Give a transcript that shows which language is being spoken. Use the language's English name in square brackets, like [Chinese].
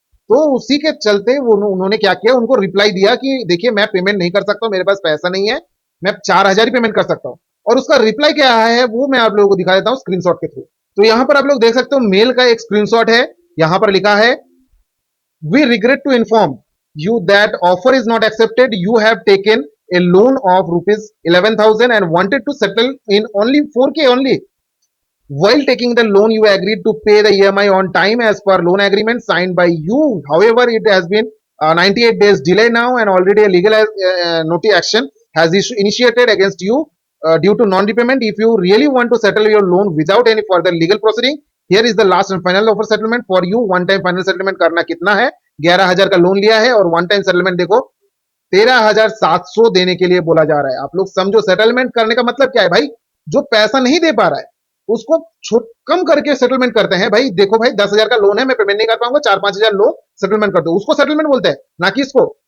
[Hindi] तो उसी के चलते वो उन्होंने क्या किया, उनको रिप्लाई दिया कि देखिए मैं पेमेंट नहीं कर सकता हूँ, मेरे पास पैसा नहीं है, मैं 4,000 ही पेमेंट कर सकता हूँ। और उसका रिप्लाई क्या आया है वो मैं आप लोगों को दिखा देता हूँ स्क्रीनशॉट के थ्रू। तो यहाँ पर आप लोग देख सकते हो मेल का एक स्क्रीनशॉट है। यहाँ पर लिखा है, [English] We regret to inform you that offer is not accepted. You have taken a loan of rupees 11,000 and wanted to settle in only 4K only. While taking the loan, you agreed to pay the EMI on time as per loan agreement signed by you. However, it has been 98 days delay now, and already a legal notice action has initiated against you due to non-repayment. If you really want to settle your loan without any further legal proceeding, here is the last and final offer settlement for you. [Hindi] One time final settlement करना कितना है, 11,000 का loan लिया है और one time settlement देखो 13,700 देने के लिए बोला जा रहा है। आप लोग समझो सेटलमेंट करने का मतलब क्या है भाई, जो पैसा नहीं दे पा रहा है उसको कम करके सेटलमेंट करते हैं। भाई देखो भाई 10,000 का लोन है, मैं पेमेंट नहीं कर पाऊंगा, 4-5,000 लो सेटलमेंट कर दो, उसको सेटलमेंट बोलते हैं, ना कि इसको।